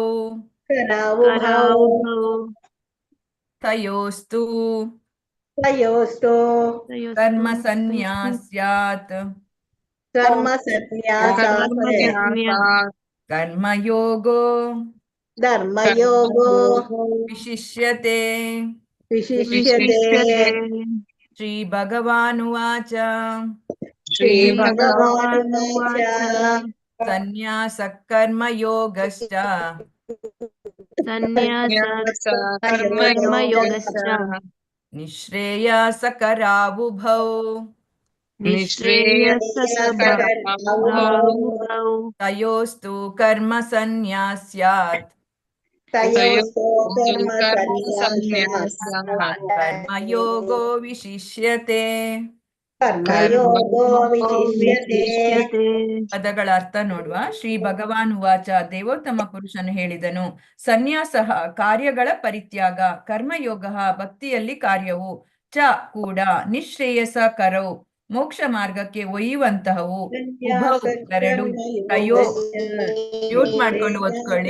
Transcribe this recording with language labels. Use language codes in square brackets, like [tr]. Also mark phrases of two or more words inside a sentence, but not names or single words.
[sa] ಕರಾವುಭೌ ತಯೋಸ್ತು ತಯೋಸ್ತೋ कर्म संन्यास्यात् कर्म संन्यासात् ಕರ್ಮಯೋಗೋ ಧರ್ಮಯೋಗೋ ವಿಶಿಷ್ಯತೆ. ವಿಶಿಷ್ಯತೆ. श्री भगवानुवाच श्री भगवानुवाच संन्यास कर्मयोगश्च संन्यास कर्मयोगश्च निःश्रेयस करावुभौ ನಿಶ್ರೇಯಸ್ಕರಾವುಭೌ तयोस्तु कर्म संन्यास्यात् तयोस्तो कर्म संन्यासात् कर्मयोगो विशिष्यते. कर्मयोगो विशिष्यते. [kn] ಪದಗಳ ಅರ್ಥ ನೋಡುವ. [sa] श्री भगवान् उवाच, [kn] ದೇವೋತ್ತಮ ಪುರುಷನು ಹೇಳಿದನು, ಸನ್ಯಾಸ ಕಾರ್ಯಗಳ ಪರಿತ್ಯಾಗ, ಕರ್ಮಯೋಗ ಭಕ್ತಿಯಲ್ಲಿ ಕಾರ್ಯವು, ಚ ಕೂಡ ನಿಶ್ರೇಯಸ ಕರವು ಮೋಕ್ಷ ಮಾರ್ಗಕ್ಕೆ ಒಯ್ಯುವಂತಹವು, ಉಭೌ ಎರಡು, ತಯೋ ಮ್ಯೂಟ್ ಮಾಡ್ಕೊಂಡು ಓದ್ಕೊಳ್ಳಿ.